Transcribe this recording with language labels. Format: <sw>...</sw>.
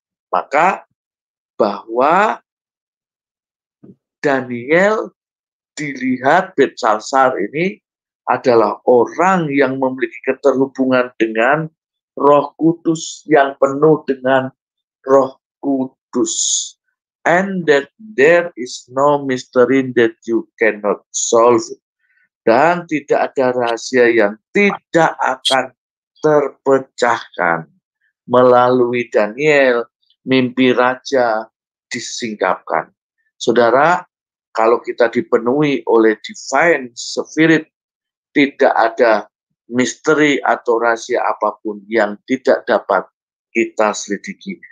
<id>Maka bahwa Daniel dilihat Belshazzar ini adalah orang yang memiliki keterhubungan dengan Roh Kudus, yang penuh dengan Roh Kudus.</id> <en>And that there is no mystery that you cannot solve.</en> <id>Dan tidak ada rahasia yang tidak akan terpecahkan. Melalui Daniel, mimpi raja disingkapkan. Saudara, kalau kita dipenuhi oleh Divine Spirit, tidak ada misteri atau rahasia apapun yang tidak dapat kita selidiki.</id>